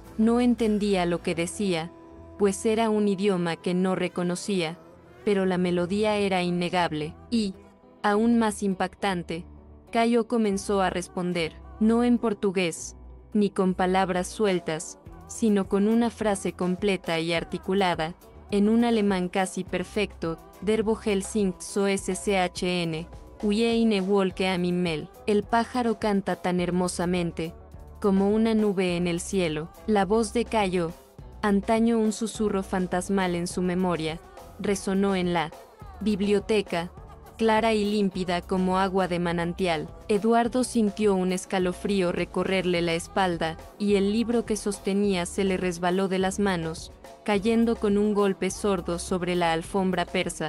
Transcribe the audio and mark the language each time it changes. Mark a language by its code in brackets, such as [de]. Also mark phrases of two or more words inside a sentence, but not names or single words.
[es] No entendía lo que decía, pues era un idioma que no reconocía, pero la melodía era innegable, y, aún más impactante, Cayo comenzó a responder, no en portugués, ni con palabras sueltas, sino con una frase completa y articulada, en un alemán casi perfecto, [de] Der Vogel singt so schön, wie eine Wolke am Himmel. [es] El pájaro canta tan hermosamente, como una nube en el cielo. La voz de Cayo, antaño un susurro fantasmal en su memoria, resonó en la biblioteca, clara y límpida como agua de manantial. Eduardo sintió un escalofrío recorrerle la espalda, y el libro que sostenía se le resbaló de las manos, cayendo con un golpe sordo sobre la alfombra persa.